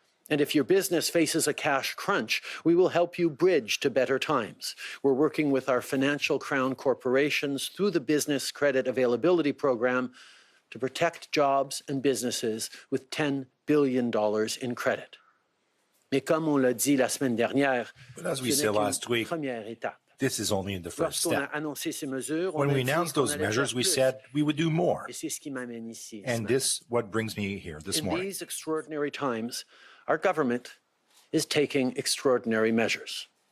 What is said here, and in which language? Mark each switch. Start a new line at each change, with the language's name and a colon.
English: And if your business faces a cash crunch, we will help you bridge to better times. We're working with our financial crown corporations through the Business Credit Availability Program to protect jobs and businesses with $10 billion in credit.
French: Mais comme on l'a dit la semaine dernière,
English: but as we said last week, this is only the first step. When we announced those measures, we said we would do more. And this is what brings me here this morning. In these extraordinary times, our government is taking extraordinary measures.